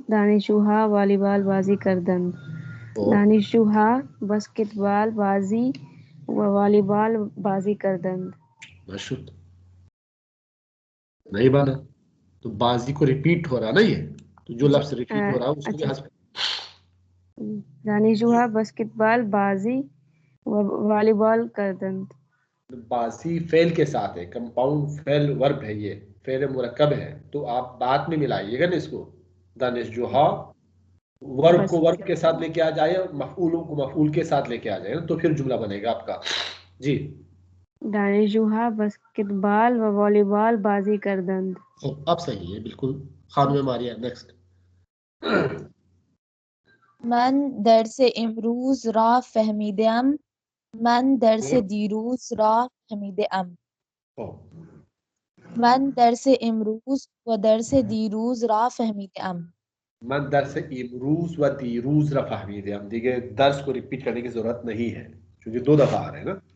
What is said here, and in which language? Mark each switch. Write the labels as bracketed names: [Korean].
[Persian] دانشجوها والیبال بازی کردند. [Urdu] اور [Persian] دانشجوها بسکتبال بازی و والیبال بازی کردند. [Urdu] مشہور نہیں بنا تو بازی کو ریپیٹ ہو رہا نا، یہ تو جو لفظ ریپیٹ ہو رہا ہے اس کو بھی اچھا، حذف. [Persian] دانشجوها بسکتبال بازی و والیبال کردند. [Urdu] بازی فعل کے ساتھ ہے، کمپاؤنڈ فعل ورب ہے، یہ فعل مرکب ہے، تو آپ بعد میں ملائیے گا نا اس کو. دانشجوہا ورب کو ورب کے ساتھ لے کے آ جائے، مفعولوں کو مفعول کے ساتھ لے کے آ جائے نا، تو پھر جملہ بنے گا آپ کا. جی [Persian] دانشجوها بسکتبال و والیبال بازی کردند. [Urdu] اب صحیح ہے بالکل. خانم ماریہ نیکسٹ. [Persian] من درس امروز را فهمیدم. من درس دیروز را فهمیدم. من درس امروز و درس دیروز را فهمیدم. من درس امروز و دیروز را فهمیدم. [Urdu] دیگه درس کو ریپیٹ کرنے کی ضرورت نہیں ہے کیونکہ دو دفعہ آ رہے ہیں نا.